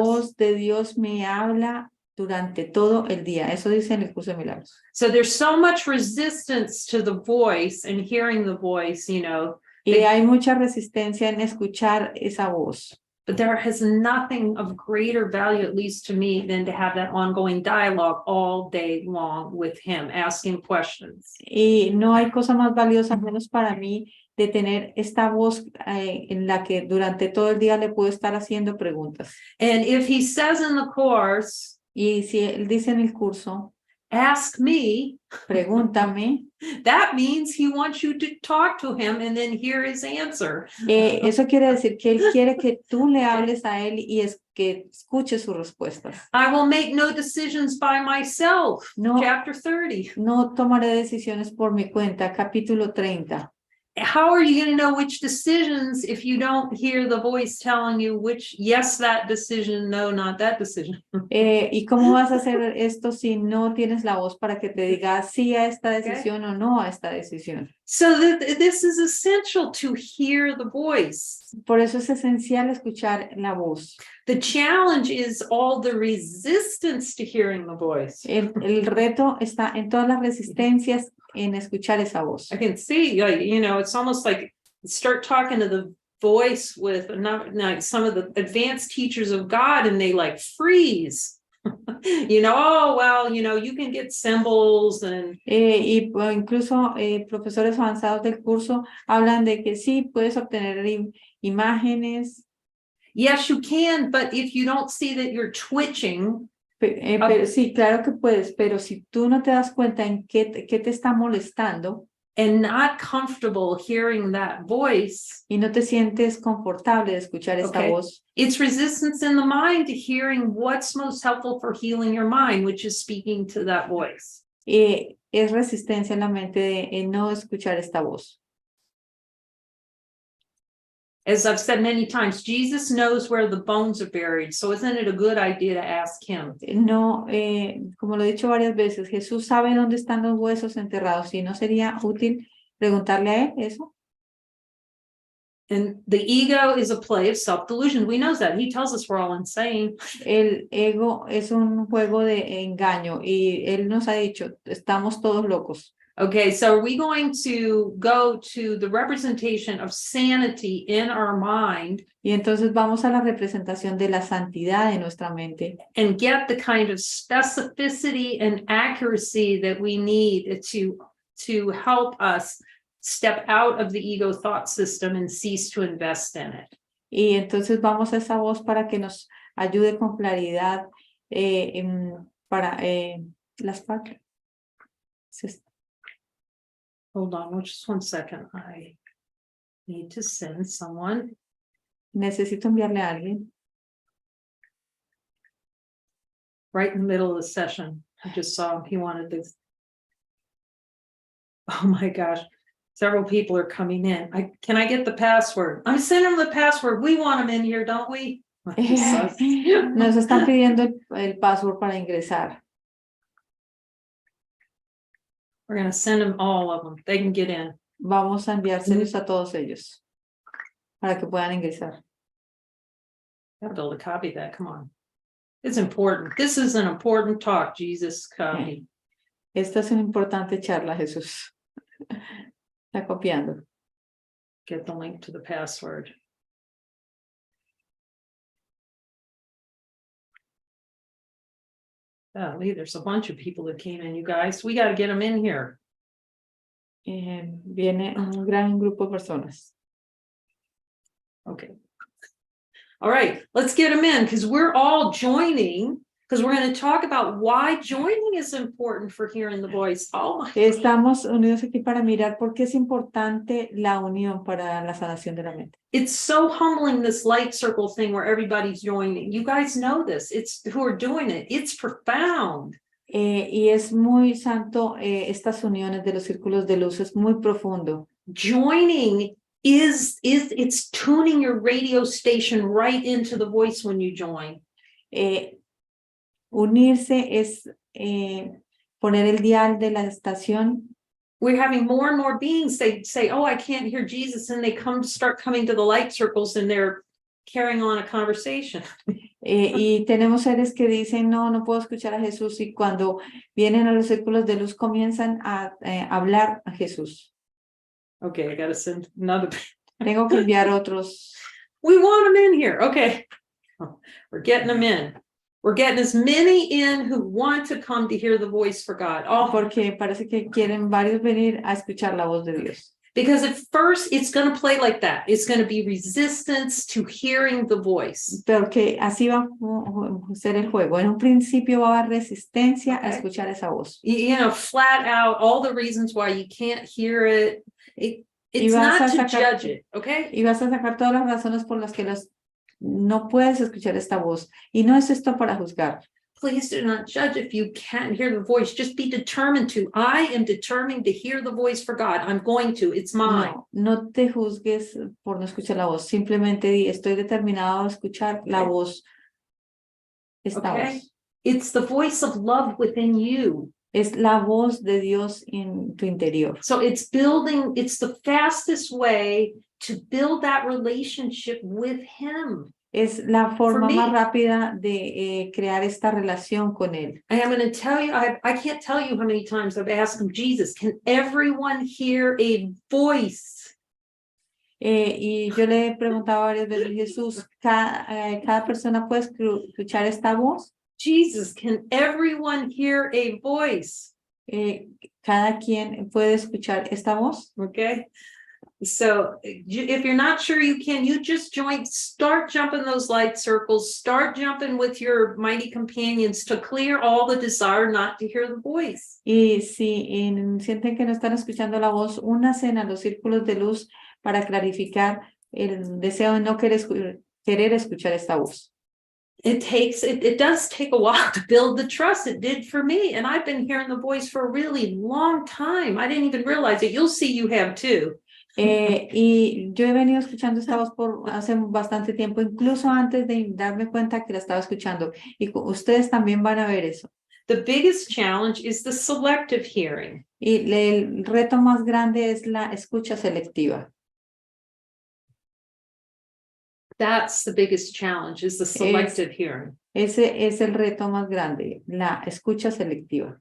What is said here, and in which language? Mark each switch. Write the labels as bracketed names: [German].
[Spanish] voz de Dios me habla durante todo el día. Eso dice en el curso de milagros. [English] So there's so much resistance to the voice and hearing the voice, you know. [Spanish] Y hay mucha resistencia en escuchar esa voz. [English] But there has nothing of greater value, at least to me, than to have that ongoing dialogue all day long with him, asking questions. [Spanish] Y no hay cosa más valiosa, menos para mí, de tener esta voz en la que durante todo el día le puedo estar haciendo preguntas. [English] And if he says in the course, [Spanish] Y si él dice en el curso, [English] ask me, [Spanish] pregúntame, [English] that means he wants you to talk to him and then hear his answer. [Spanish] eso quiere decir que él quiere que tú le hables a él y es que escuche sus respuestas. [English] I will make no decisions by myself. [Spanish] No. [English] Chapter 30. [Spanish] No tomaré decisiones por mi cuenta, capítulo 30. [English] How are you going to know which decisions if you don't hear the voice telling you which, yes, that decision, no, not that decision? [Spanish] ¿Y cómo vas a hacer esto si no tienes la voz para que te diga sí a esta decisión o no a esta decisión? [English] So this is essential to hear the voice. [Spanish] Por eso es esencial escuchar la voz. [English] The challenge is all the resistance to hearing the voice. [Spanish] El reto está en todas las resistencias en escuchar esa voz. [English] I can see, like, you know, it's almost like start talking to the voice with not some of the advanced teachers of God and they like freeze. You know, oh, well, you know, you can get symbols and [Spanish] Incluso profesores avanzados del curso hablan de que sí, puedes obtener imágenes. [English] yes, you can, but if you don't see that you're twitching. [Spanish] Pero sí, claro que puedes, pero si tú no te das cuenta en qué te está molestando [English] and not comfortable hearing that voice, [Spanish] y no te sientes confortable de escuchar esta voz, [English] it's resistance in the mind to hearing what's most helpful for healing your mind, which is speaking to that voice. [Spanish] Es resistencia en la mente de no escuchar esta voz. [English] As I've said many times, Jesus knows where the bones are buried, so isn't it a good idea to ask him? [Spanish] No, como lo he dicho varias veces, Jesús sabe dónde están los huesos enterrados, y no sería útil preguntarle a él eso. [English] And the ego is a play of self-delusion. We know that. He tells us we're all insane. [Spanish] El ego es un juego de engaño y él nos ha dicho, estamos todos locos. [English] Okay, so are we going to go to the representation of sanity in our mind? [Spanish] Y entonces vamos a la representación de la santidad de nuestra mente. [English] And get the kind of specificity and accuracy that we need to help us step out of the ego thought system and cease to invest in it. [Spanish] Y entonces vamos a esa voz para que nos ayude con claridad para las partes. [English] Hold on, just 1 second. I need to send someone. [Spanish] Necesito enviarle a alguien. [English] Right in the middle of the session. I just saw he wanted this. Oh my gosh. Several people are coming in. Can I get the password? I'm sending them the password. We want them in here, don't we? [Spanish] Nos están pidiendo el password para ingresar. [English] We're going to send them all of them. They can get in. [Spanish] Vamos a enviárselos a todos ellos para que puedan ingresar. [English] I'll be able to copy that. Come on. It's important. This is an important talk, Jesus. Copy. [Spanish] Esta es una importante charla, Jesús. Está copiando. [English] Get the link to the password. Lee, there's a bunch of people that came in, you guys. We got to get them in here. [Spanish] Viene un gran grupo de personas. [English] Okay. All right, let's get them in because we're all joining because we're going to talk about why joining is important for hearing the voice. Oh my. [Spanish] Estamos unidos aquí para mirar por qué es importante la unión para la sanación de la mente. [English] It's so humbling, this light circle thing where everybody's joining. You guys know this. It's who are doing it. It's profound. [Spanish] Y es muy santo estas uniones de los círculos de luz, es muy profundo. [English] Joining it's tuning your radio station right into the voice when you join. [Spanish] Unirse es poner el dial de la estación. [English] We're having more and more beings, they say, oh, I can't hear Jesus, and they start coming to the light circles and they're carrying on a conversation. [Spanish] Y tenemos seres que dicen, no, no puedo escuchar a Jesús, y cuando vienen a los círculos de luz comienzan a hablar a Jesús. [English] Okay, I gotta send another. [Spanish] Tengo que enviar otros. [English] We want them in here. Okay, we're getting them in. We're getting as many in who want to come to hear the voice for God. Oh, [Spanish] Porque parece que quieren varios venir a escuchar la voz de Dios. [English] because at first it's going to play like that. It's going to be resistance to hearing the voice. [Spanish] Porque así va a ser el juego. En un principio va a haber resistencia a escuchar esa voz. [English] You know, flat out, all the reasons why you can't hear it. It's not to judge it, okay? [Spanish] Y vas a sacar todas las razones por las que no puedes escuchar esta voz. Y no es esto para juzgar. [English] Please do not judge if you can't hear the voice. Just be determined to. I am determined to hear the voice for God. I'm going to. It's mine. [Spanish] No te juzgues por no escuchar la voz. Simplemente di, estoy determinado a escuchar la voz. Esta voz. [English] It's the voice of love within you. [Spanish] Es la voz de Dios en tu interior. [English] So it's the fastest way to build that relationship with Him. [Spanish] Es la forma más rápida de crear esta relación con Él. [English] And I'm going to tell you, I can't tell you how many times I've asked him, Jesus, can everyone hear a voice? [Spanish] Y yo le he preguntado varias veces, Jesús, ¿cada persona puede escuchar esta voz? [English] Jesus, can everyone hear a voice? [Spanish] ¿Cada quien puede escuchar esta voz? [English] Okay. So if you're not sure you can, you just start jumping those light circles, start jumping with your mighty companions to clear all the desire not to hear the voice. [Spanish] Y si sienten que no están escuchando la voz, únanse a los círculos de luz para clarificar el deseo de no querer escuchar esta voz. [English] It does take a while to build the trust. It did for me. And I've been hearing the voice for a really long time. I didn't even realize it. You'll see you have too. [Spanish] Y yo he venido escuchando esta voz por hace bastante tiempo, incluso antes de darme cuenta que la estaba escuchando. Y ustedes también van a ver eso. [English] The biggest challenge is the selective hearing. [Spanish] Y el reto más grande es la escucha selectiva. [English] That's the biggest challenge, is the selective hearing. [Spanish] Ese es el reto más grande, la escucha selectiva.